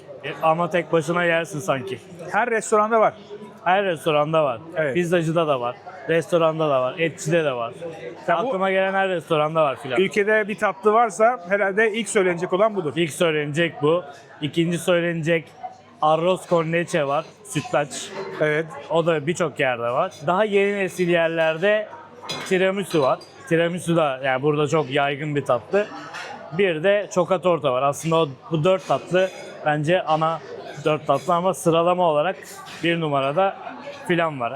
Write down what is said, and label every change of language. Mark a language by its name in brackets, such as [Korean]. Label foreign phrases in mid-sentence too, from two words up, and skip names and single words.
[Turkish] Ama tek başına yersin sanki. Her restoranda var. Her restoranda var. Evet. Pizzacıda da var. Restoranda da var. Etçide de var. Ya bu- Aklıma gelen her restoranda var filan. Ülkede bir tatlı varsa herhalde ilk söylenecek olan budur. İlk söylenecek bu. İkinci söylenecek [Spanish] arroz con leche [Turkish] var. Sütlaç. Evet. O da birçok yerde var. Daha yeni nesil yerlerde tiramisu var. Tiramisu da yani burada çok yaygın bir tatlı. Bir de çoka torta var. Aslında bu 4 tatlı bence ana 4 tatlı ama sıralama olarak bir numarada filan var.